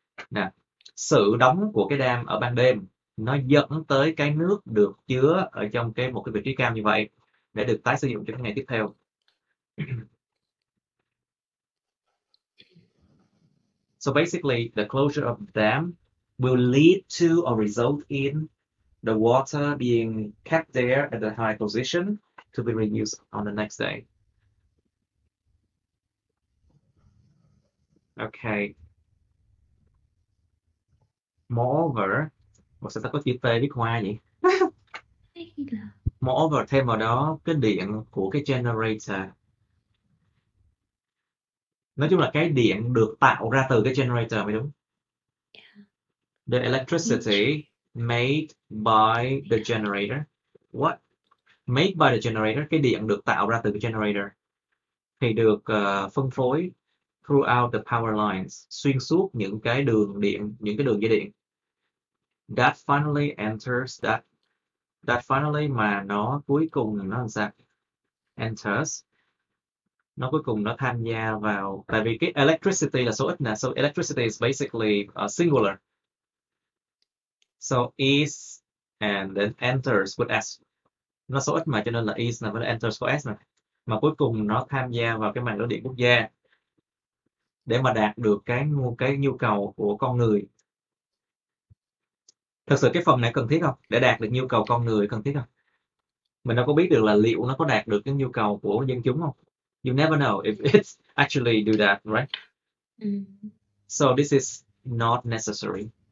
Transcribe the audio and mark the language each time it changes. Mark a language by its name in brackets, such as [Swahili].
[Vietnamese] Nè, sự đóng của cái dam ở ban đêm nó dẫn tới cái nước được chứa ở trong một cái vị trí cao như vậy để được tái sử dụng cho cái ngày tiếp theo. [English] So basically, the closure of the dam will lead to or result in the water being kept there at a high position to be reused on the next day. Okay. Moreover, [Vietnamese] sao ta có chữ T viết hoa vậy? [English] Moreover, [Vietnamese] thêm vào đó cái điện của cái generator. Nói chung là cái điện được tạo ra từ cái generator mới đúng. [English] The electricity made by the generator. What? Made by the generator, [Vietnamese] cái điện được tạo ra từ cái generator thì được phân phối [English] throughout the power lines, [Vietnamese] xuyên suốt những cái đường điện, những cái đường dây điện. [English] That finally enters that finally [Vietnamese] mà nó cuối cùng nó làm sao? [English] Enters. [Vietnamese] Nó cuối cùng nó tham gia vào, tại vì cái electricity là số ít nè, [English] so electricity is basically singular. So is and then enters with s. [Vietnamese] Nó số ít mà cho nên là is là với enters có s này. Mà cuối cùng nó tham gia vào cái mạng lưới điện quốc gia để mà đạt được cái nhu cầu của con người. Thật sự cái phần này cần thiết không? Để đạt được nhu cầu con người cần thiết không? Mình đâu có biết được là liệu nó có đạt được cái nhu cầu của dân chúng không? [English] You never know if it's actually do that, right? So this is not necessary.